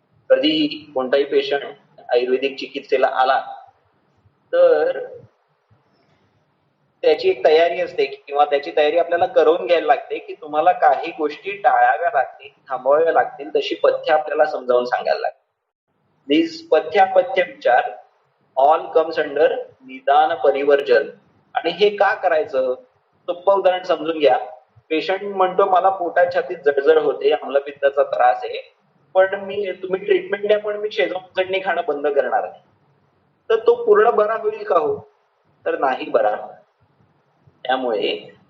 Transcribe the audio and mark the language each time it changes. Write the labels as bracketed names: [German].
[Marathi] कधी कोणताही पेशंट आयुर्वेदिक चिकित्सेला आला तर त्याची एक तयारी असते किंवा त्याची तयारी आपल्याला करून घ्यायला लागते की तुम्हाला काही गोष्टी टाळाव्या लागतील, थांबवाव्या लागतील, तशी पथ्य आपल्याला समजावून सांगायला लागते. [English] This पथ्य विचार all comes under निदान परिवर्जन. [Marathi] आणि हे का करायचं, सोपं उदाहरण समजून घ्या. पेशंट म्हणतो मला पोटात छातीत जळजळ होते, अम्लपित्ताचा त्रास आहे, पण तुम्ही ट्रीटमेंट द्या पण मी शेजवान चटणी खाणं बंद करणार नाही. तर तो पूर्ण बरा होईल का हो? तर नाही बरा. त्यामुळे